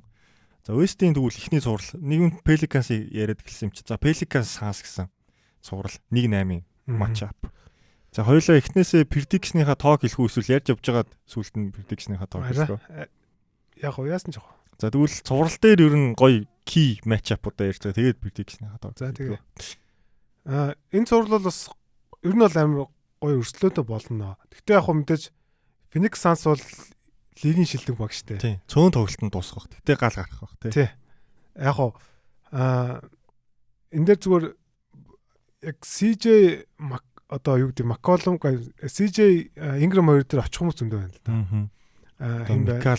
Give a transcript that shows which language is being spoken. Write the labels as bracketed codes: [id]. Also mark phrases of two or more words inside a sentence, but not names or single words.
[mn] За West-ийн тэгвэл ихний цуврал нэг нь Pelicans-ийг яриад гэлсэн юм чи. За Pelicans Suns гэсэн цуврал 1-8 матч ап. За хоёулаа эхнээсээ prediction-ийнхаа тоог хэлэхгүй эсвэл ярьж явж байгаад сүүлд нь prediction-ийнхаа тоог хэлэхгүй. Яг яасан ч яг. За тэгвэл цуврал дээр ер нь гоё [en] key match up- [mn] уудаа ярьж байгаа. Тэгээд prediction-ийнхаа тоог. За тэгээ. Энэ цуврал бол бас ер нь бол амар гоё өрсөлдөөтэй болно. Гэхдээ яг хөө мэдээж Phoenix Suns бол лигийн шилдэг баг штэ. Тийм. Цөөн тоглолтод дуусах бах. Тэгтээ гал гарах бах тий. Яг хоо энэ дээр зүгээр яг CJ одоо юу гэдэг McCollum CJ Ingram хоёр дээр очих хүмүүс зөндөө байна л да.